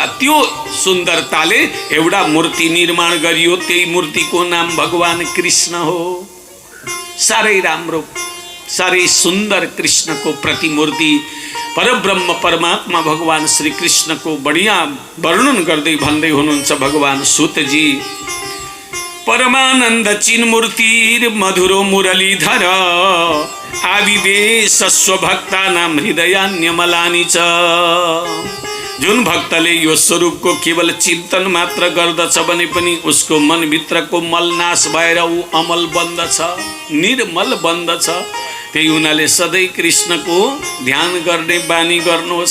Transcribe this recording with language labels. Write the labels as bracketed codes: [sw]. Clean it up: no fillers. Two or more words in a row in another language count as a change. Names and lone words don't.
[ne] त्यो सुन्दरताले एउटा मूर्ति निर्माण गरियो, त्यही मूर्तिको नाम भगवान कृष्ण हो। साह्रै राम्रो, साह्रै सुन्दर कृष्णको प्रतिमूर्ति परब्रह्म परमात्मा भगवान श्री कृष्णको बढिया वर्णन गर्दै भन्दै हुनुहुन्छ भगवान सूतजी। [sa] परमानंद चिन्मूर्ति मधुरो मुरलीधर आविवेश स्वभक्तानां हृदयान्यमलानि च। [ne] जुन भक्तले यो स्वरूपको केवल चिन्तन मात्र गर्दछ भने पनि उसको मनभित्रको मलनाश भएर ऊ अमल बन्दछ, निर्मल बन्दछ। त्यही हुनाले सधैँ कृष्णको ध्यान गर्ने बानी गर्नुहोस्।